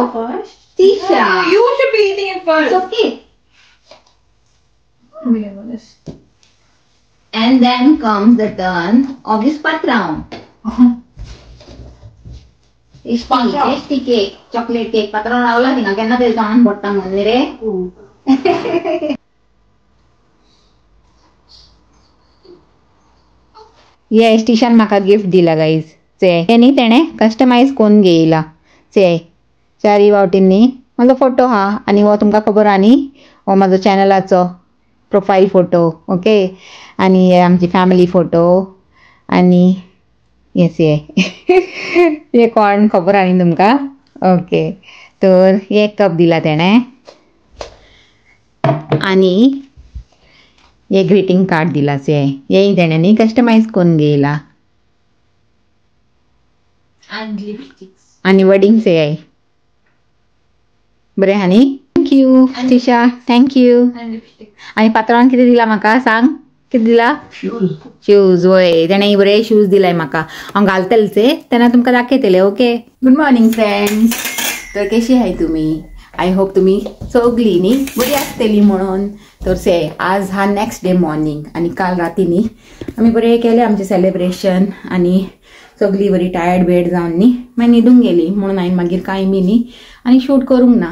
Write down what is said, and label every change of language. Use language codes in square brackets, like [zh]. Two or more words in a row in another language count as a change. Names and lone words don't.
[en] girl first. Tisha. You should be eating it first. It's okay. We are gonna s- And then comes the turn of this patron. Tasty cake, chocolate cake. [kok] Patron लावला थिंगा केन्ना तरी जाण पडटा म्हणून रे. येस, टिशान म्हाका गिफ्ट दिला गाईज. न्ही तेणे कस्टमाइज करून घेयला. चारी वावटींनी म्हाजो फोटो हा आनी हो तुमकां खबर हा न्ही, हो म्हाजो चॅनलाचो [en] profile photo. [kok] ओके. आनी हे आमची [en] family photo. [kok] आनी येस हे कोण खबर हा न्ही तुमकां. ओके. तर हे कप दिला तेणे आनी हे [en] greeting card [kok] दिला. हेय तेणे न्ही कस्टमाइज करून घेयला. [en] And lipsticks. [kok] आनी वडिंग हे बरें हा न्ही. [en] थँक्यू तिशा, थँक्यू. And lipsticks. [kok] आनी पात्रांवान कितें दिला म्हाका सांग. कितें दिला? शूज. वय, तेणें बरे शूज दिलाय म्हाका. हांव घालतलें तेन्ना तुमकां दाखयतलें. [en] okay. good morning friends. [kok] तर कशी आहाय तुमी? [en] I hope [kok] तुमी सगळीं न्ही बरी आसतली म्हणून. तर आज हा [en] next day morning [kok] आनी काल राती न्ही आमी बरें केलें आमचें सेलिब्रेशन आनी सगळीं बरी टायर्ड बेड जावन न्ही मागीर न्हिदूंक गेली म्हणून हांवें मागीर कांय बी न्ही आनी शूट करूंक ना.